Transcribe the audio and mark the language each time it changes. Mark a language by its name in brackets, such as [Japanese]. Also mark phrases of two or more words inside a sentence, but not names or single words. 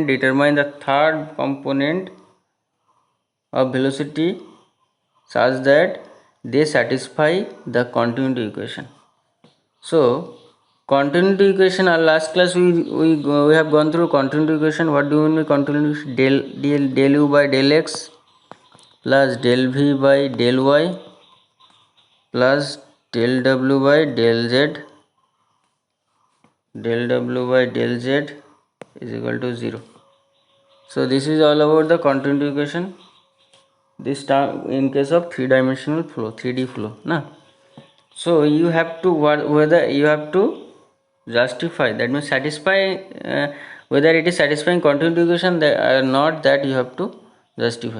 [English] Determine the third component of velocity such that they satisfy the continuity equation. So continuity equation, our last class we have gone through continuity equation. What do you mean by continuity? Del u by del x plus del v by del y plus del w by del z. Del w by del z is equal to 0. So this is all about the continuity equation. This time in case of 3-dimensional flow, 3D flow, na. So you have to whether you have to justify, that means satisfy, whether it is satisfying continuity equation or not, that you have to justify.